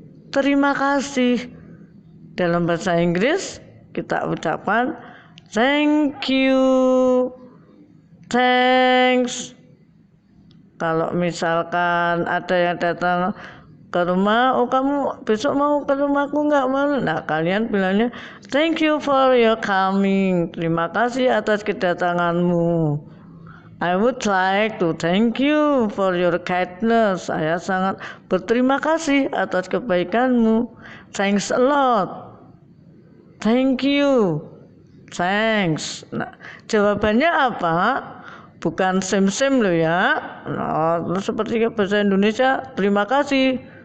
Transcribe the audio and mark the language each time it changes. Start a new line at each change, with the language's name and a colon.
Indonesian: Terima kasih. Dalam bahasa Inggris kita ucapkan
English: thank you, thanks.
Indonesian: Kalau misalkan ada yang datang ke rumah, oh kamu besok mau ke rumahku nggak? Mau? Nah kalian bilangnya
English: thank you for your coming.
Indonesian: Terima kasih atas kedatanganmu.
English: I would like to thank you for your kindness.
Indonesian: Saya sangat berterima kasih atas kebaikanmu.
English: Thanks a lot. Thank you. Thanks.
Indonesian: Nah, jawabannya apa? Bukan
English: same-same
Indonesian: loh ya. Nah, seperti bahasa Indonesia, terima kasih.